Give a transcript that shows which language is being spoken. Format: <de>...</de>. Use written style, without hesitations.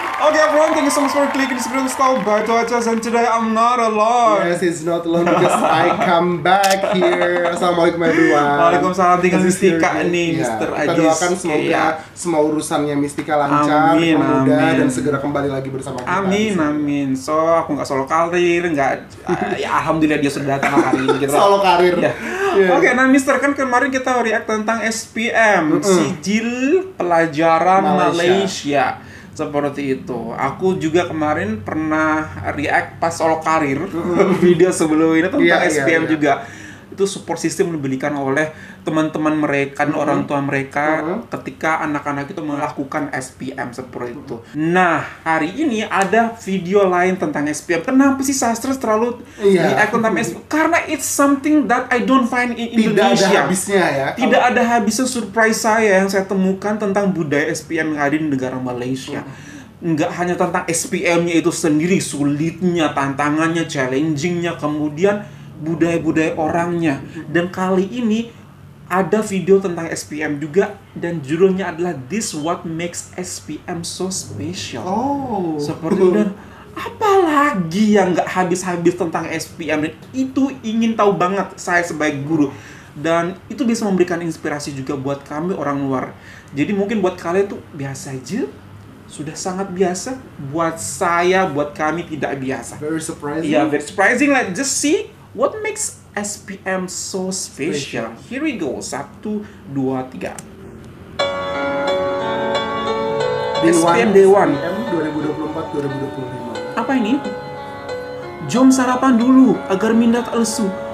<en>Okay everyone, thank you so much for clicking the subscribe button by Tuachas, and today I'm not alone. Yes, it's not alone because I come back here. Assalamualaikum everyone.</en> <id>Waalaikumsalam, tinggal Mistika nih, ya, Mr. Kita Ajis. doakan semoga semua urusannya Mistika lancar, mudah dan segera kembali lagi bersama kita. Amin. So, aku nggak solo karir, ya alhamdulillah dia sudah datang hari ini. Gitu. Solo karir. Ya. Yeah. Oke, nah Mister, kan kemarin kita react tentang SPM, Sijil Pelajaran Malaysia. Seperti itu. Aku juga kemarin pernah react pas solo karir video sebelum ini tentang SPM juga. Itu support system diberikan oleh teman-teman mereka, orang tua mereka ketika anak-anak itu melakukan SPM seperti itu. Nah, hari ini ada video lain tentang SPM. Kenapa sih Sastra terlalu react tentang SPM? Karena</id> <en>it's something that I don't find in Indonesia.</en> <id>Tidak ada habisnya ya. Tidak ada habisnya surprise saya yang saya temukan tentang budaya SPM yang ada di negara Malaysia. Nggak hanya tentang SPM-nya itu sendiri, sulitnya, tantangannya, challenging-nya, kemudian budaya-budaya orangnya. Dan kali ini ada video tentang SPM juga, dan judulnya adalah</id> <en>This What Makes SPM So Special.</en> <id>Seperti itu. Dan apalagi yang nggak habis-habis tentang SPM, dan itu ingin tahu banget saya sebagai guru. Dan itu bisa memberikan inspirasi juga buat kami orang luar. Jadi mungkin buat kalian tuh biasa aja, sudah sangat biasa. Buat saya, buat kami tidak biasa.</id> <en>Very surprising. Yeah, very surprising. Let's just see what makes SPM so special. Here we go. 1, 2, 3. SPM Day 1 2024-2025.</en> <ms>Apa ini? Jom sarapan dulu agar minda tak lesu.</ms>